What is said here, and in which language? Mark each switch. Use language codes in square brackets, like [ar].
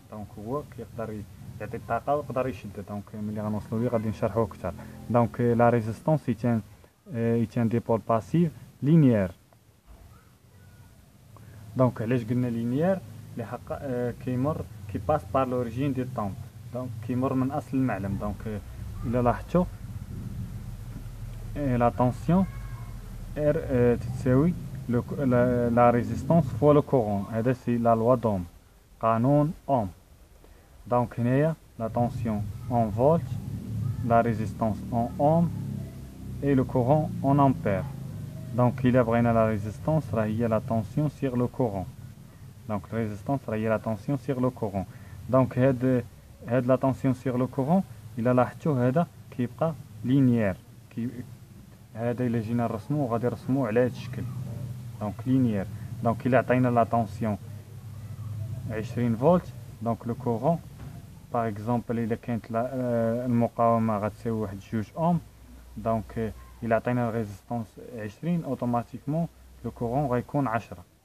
[ar] هو كيقدر يعطي الطاقه ويقدر يشد. ملي غنوصلوا ليه غادي نشرحوه اكثر. [fr] لا ريزيستانس يتان ديبول باسيف لينيير. [ar] علاش قلنا لينيير؟ لحق كيمر كيباس بار لوريجين دي طومب. كيمر من اصل المعلم. الا لاحظتوا [fr] la tension R [ar] تساوي [fr] la résistance fois le courant. هذا سي la loi d'Ohm، [ar] قانون أوم. هنايا [fr] la tension en volts, la résistance en ohm et le courant en ampères. [ar] إلا بغينا [fr] la résistance [ar] راه هي [fr] la tension sur le courant. La résistance [ar] راه هي [fr] la tension sur le courant. [ar] هاد [fr] la tension sur le courant [ar] إلا لاحظتوا هذا كيبقى لينيير. هذا الا جينا نرسموه غادي نرسموه على هذا الشكل. لينيير. الا عطينا لا طونسيون 20 فولت، لو كورون باغ اكزومبل الا كانت المقاومه غتساوي واحد 2 اوم، الا عطينا الريزيستانس 20 اوتوماتيكمون لو كورون غيكون 10.